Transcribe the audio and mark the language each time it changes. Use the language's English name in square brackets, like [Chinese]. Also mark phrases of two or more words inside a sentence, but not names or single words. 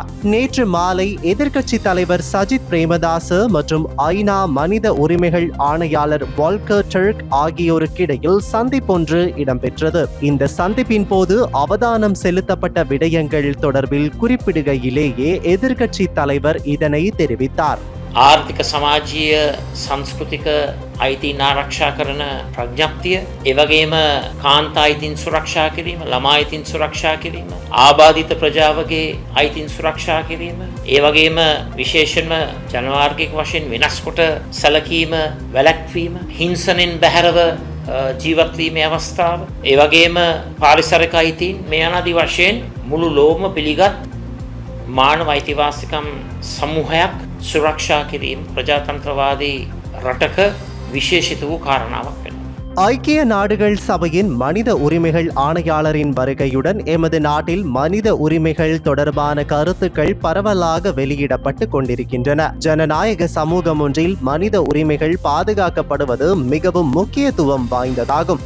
[Tamil] நேற்று மாலை எதிர்க்கட்சி தலைவர் சஜித் பிரேமதாச மற்றும் ஐநா மனித உரிமைகள் ஆணையாளர் வால்கர் டர்க் ஆகியோருக்கிடையில் சந்திப்பொன்று இடம்பெற்றது. இந்த சந்திப்பின் போது அவதானம் செலுத்தப்பட்ட விடயங்கள் தொடர்பில் குறிப்பிடுகையிலேயே எதிர்க்கட்சி தலைவர் இதனை தெரிவித்தார். [Sinhala] ආර්ථික සමාජීය සංස්කෘතික අයිතීන් ආරක්ෂා කරන ප්‍රඥප්තිය, එවැගේම කාන්තා අයිතීන් සුරක්ෂා කිරීම, ළමා අයිතීන් සුරක්ෂා කිරීම, ආබාධිත ප්‍රජාවගේ අයිතීන් සුරක්ෂා කිරීම, එවැගේම විශේෂයෙන්ම ජනවාර්ගික වශයෙන් වෙනස් කොට සැලකීම, වැළැක්වීම, හිංසනෙන් බැහැරව ජීවත් වීමේ අවස්ථාව, එවැගේම පාරිසරික අයිතීන් මේ අනාදි වශයෙන් මුළු ලෝකම පිළිගත් මානව අයිතිවාසිකම් සමූහයක් සුරක්ෂා කිරීම ප්‍රජාතන්ත්‍රවාදී රටක විශේෂිත වූ කාරණාවක් වෙනවා. [Tamil] ஐக்கிய நாடுகள் சபையின் மனித உரிமைகள் ஆணையாளரின் வருகையுடன் எமது நாட்டில் மனித உரிமைகள் தொடர்பான கருத்துக்கள் பரவலாக வெளியிடப்பட்டு கொண்டிருக்கின்றன. ஜனநாயக சமூகம் ஒன்றில் மனித உரிமைகள் பாதுகாக்கப்படுவது மிகவும் முக்கியத்துவம் வாய்ந்ததாகும்.